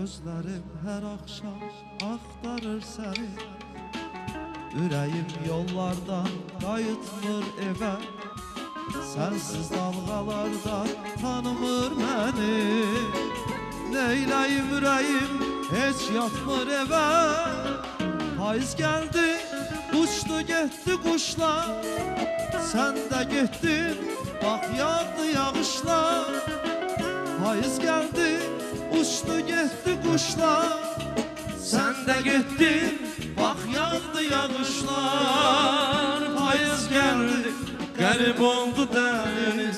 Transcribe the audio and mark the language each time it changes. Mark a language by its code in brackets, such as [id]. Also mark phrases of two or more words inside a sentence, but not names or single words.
[tr] Gözlerim her akşam aktarır seni. [az] Ürəyim yollardan qayıtmır evə. [tr] Sensiz dalgalardan tanımır məni. [az] Neyləyim ürəyim heç yatmır evə. [tr] Payız geldi, uçtu getdi quşlar. Sen de getdin, bak yağdı yağışlar. Payız geldi, uçtu getdi quşlar. Sen de getdin, bak yağdı yağışlar. [az] Payız geldi, qərib oldu dəniz.